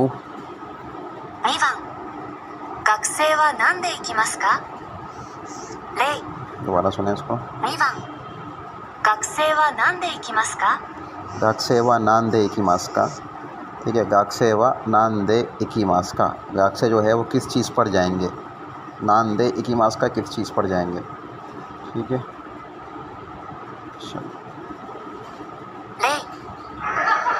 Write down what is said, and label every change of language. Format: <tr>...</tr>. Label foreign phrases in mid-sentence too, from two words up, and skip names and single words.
<ja>2 番、学生は何で行きますか。レイ、</ja> <ur>دوبارہ سنیں اس کو.</ur> <ja>2 番、学生は何で行きますか。学生は何で行きますか.</ja> <ur>ٹھیک ہے,</ur> <ja>学生は何で行きますか.</ja> <ur>गाक्से جو ہے وہ کس چیز پر جائیں گے।</ur> <ja>何で行きますか</ja> <ur>کس چیز پر جائیں گے. ٹھیک ہے، چلو.</ur> <ja>レイ、</ja>